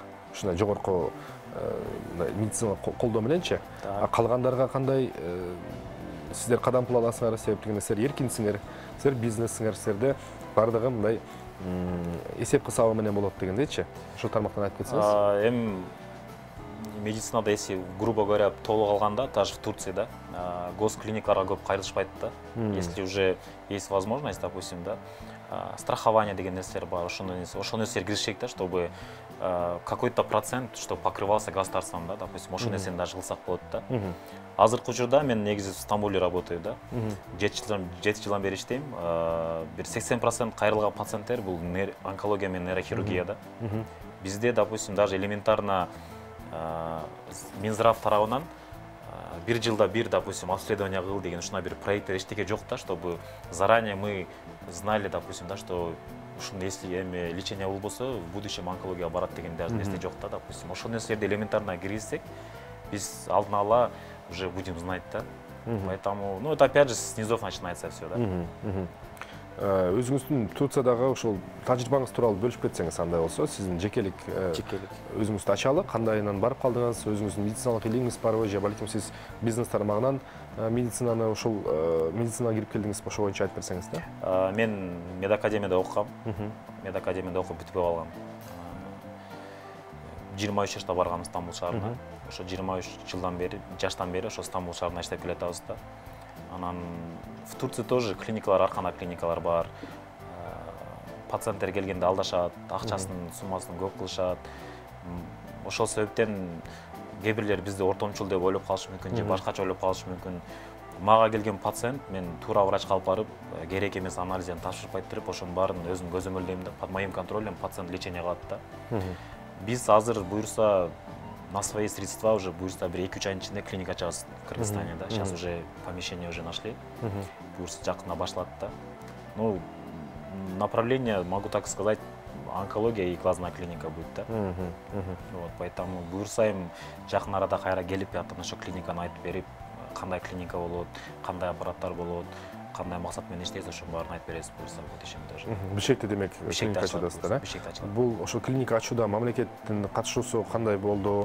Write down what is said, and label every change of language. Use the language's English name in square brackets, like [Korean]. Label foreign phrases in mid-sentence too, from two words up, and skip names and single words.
[Kyrgyz] Ушундай жогорку медициналык колдоо мененчи. Калгандарга кандай сиздер кадам кыла аласыңар, себептен силер эркинсиңер, силер бизнессиңер, силерде бардыгы мындай эсеп кысабы менен болот дегендейчи. Ошол тармактан айтып кетсеңиз. Эми медицинада, [Russian] если, грубо говоря, [Kyrgyz] толук алганда, [Russian] даже в Турции, [Kyrgyz] да, госклиникаларга көп кайрылышпайт да. [Russian] Если уже есть возможность, допустим, да, страхование [Kyrgyz] деген нерселер бар, ошол нерселер кириш керек да, [Russian] чтобы какой-то процент, чтобы покрывался государством, да, допустим, [Kyrgyz] ошол нерсени даже кылсак болот да. Азыркы учурда мен негизи [Russian] в Стамбулде работаю, [Kyrgyz] да. 7 жылдан бери иштейм. Бир 80% кайрылган пациенттер бул онкология менен нейрохирургия да. Бизде, допустим, [Russian] даже элементарно [Kyrgyz] Минздрав тарабынан бир жылда бир, допустим, обследование кыл деген ушундай бир проекттер эчтеке жок да, [Russian] чтобы заранее мы знали, допустим, да, что если эми лечение болбосо, в будущем [Kyrgyz] онкология барат деген даже нерсе жок да, допустим. Ошол нерселерди элементарно киргизсек, биз алдын ала [Russian] уже будем знать, [Kyrgyz] да. [Russian] Поэтому, ну, это опять же с низов начинается все, да. [Kyrgyz] Өзүңүздүн Турциядагы ошол тажрыйбаңыз тууралуу бөлүшүп кетсеңиз, андай болсо, сиздин жекелик өзүңүздү ачалы, кандайынан барып калдыңыз, өзүңүздүн медициналык илимиңиз барбы, же балким сиз бизнес тармагынан медицинаны ошол медицинага кирип келдиңизби, ошол боюнча айтып берсеңиз да. Мен медакадемияда окугам. Медакадемияда окуп бүтүп алгам. 23 жашта баргам Стамбул шаарына. Ошо 23 жаштан бери ошо Стамбул шаарында иштеп келатабыз да. Анан [Russian] в Турции тоже [Kyrgyz] клиникалар, аркана клиникалар бар. Пациенттер келгенде алдашат, акчасынын суммасын көп кылышат. Ошол себептен кээ бирлер бизди ортомчул деп ойлоп калышы мүмкүн, же башкача ойлоп калышы мүмкүн. Мага келген пациент мен туура врачка алып барып, керек эмес анализдерин тапшырып айтып, ошонун баарын өзүм көзөмөлдөйм да, [Russian] под моим контролем пациент лечение [Kyrgyz] кылат да. Биз азыр буюрса [Russian] на свои средства уже [Kyrgyz] буюрса бир 2-3 айдын ичинде клиника ачабыз [Russian] в Кыргызстане [Kyrgyz] да. [Russian] Сейчас уже помещение уже нашли. [Kyrgyz] Буюрса жакында башталат да. [Russian] Ну, направление, могу так сказать, онкология и глазная клиника будет, да. [Kyrgyz] Вот, поэтому буюрса эми жакын арада кайра келип аттан ошо клиниканы айтып берип, кандай клиника болот, кандай аппараттар болот, кандай максат менен иштейсиз, ошонун баарын айтып бересиз буюрса будущем даже. Бишкекте демек клиника ачасыздар, э? Бишкекте ачылат. Бул ошо клиника ачууда мамлекеттин катышуусу кандай болду?